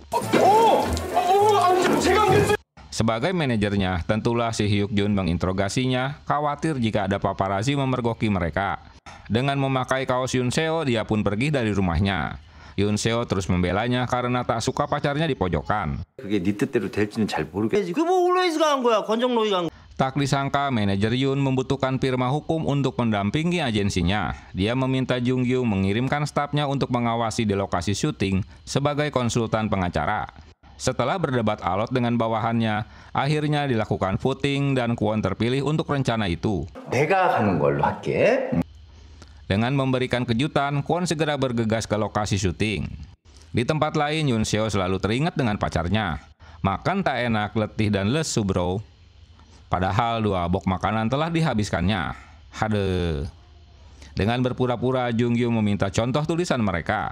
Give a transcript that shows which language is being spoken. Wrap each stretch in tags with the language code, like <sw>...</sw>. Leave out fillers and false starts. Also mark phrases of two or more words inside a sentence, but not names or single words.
<id>Sebagai manajernya, tentulah si Hyuk-jun menginterogasinya, khawatir jika ada paparazi memergoki mereka. Dengan memakai kaos Yoon Seo, dia pun pergi dari rumahnya. Yoon Seo terus membelanya karena tak suka pacarnya di pojokan.</id> <ko>그게 네 뜻대로 될지는 잘 모르겠어. 로이즈가 한 거야. 권정 로이가 한 거야.</ko> <id>Tak disangka manajer Yoon membutuhkan firma hukum untuk mendampingi agensinya. Dia meminta Jung Gyu mengirimkan stafnya untuk mengawasi di lokasi syuting sebagai konsultan pengacara. Setelah berdebat alot dengan bawahannya, akhirnya dilakukan voting dan Kwon terpilih untuk rencana itu.</id> <ko>내가 하는 걸로 할게.</ko> <id>Dengan memberikan kejutan, Kwon segera bergegas ke lokasi syuting. Di tempat lain, Yoon Seo selalu teringat dengan pacarnya. Makan tak enak, letih dan lesu bro. Padahal 2 box makanan telah dihabiskannya. Hadeh. Dengan berpura-pura, Jung Gyu meminta contoh tulisan mereka.</id>